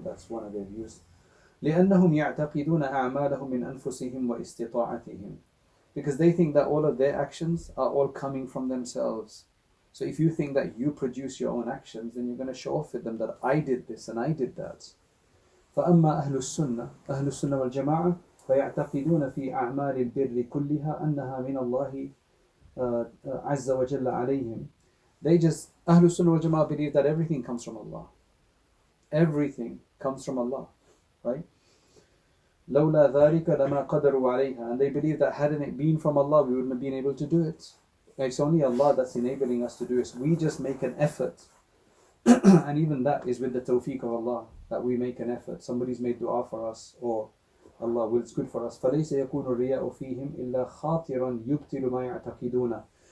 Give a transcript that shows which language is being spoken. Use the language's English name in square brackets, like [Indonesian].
[English] That's one of their views. [Arabic] لأنهم يعتقدون أعمالهم من أنفسهم واستطاعتهم, [English] because they think that all of their actions are all coming from themselves. So if you think that you produce your own actions, then you're going to show off with them that I did this and I did that. [Arabic] فأما أهل السنة والجماعة فيعتقدون في أعمال البر كلها أنها من الله عز وجل عليهم. [English] They just, [Arabic] أهل السنة والجماعة [English] believe that everything comes from Allah. Everything comes from Allah, right? [Arabic] لولا ذلك لما قدروا عليها. [English] And they believe that hadn't it been from Allah, we wouldn't have been able to do it. It's only Allah that's enabling us to do it. We just make an effort. And even that is with the tawfiq of Allah, that we make an effort. Somebody's made dua for us, or Allah wills good for us. [Arabic] فَلَيْسَ يَكُونُ الرِّيَاءُ فِيهِمْ إِلَّا خَاطِرًا يُبْتِلُ مَا يَعْتَقِدُونَ.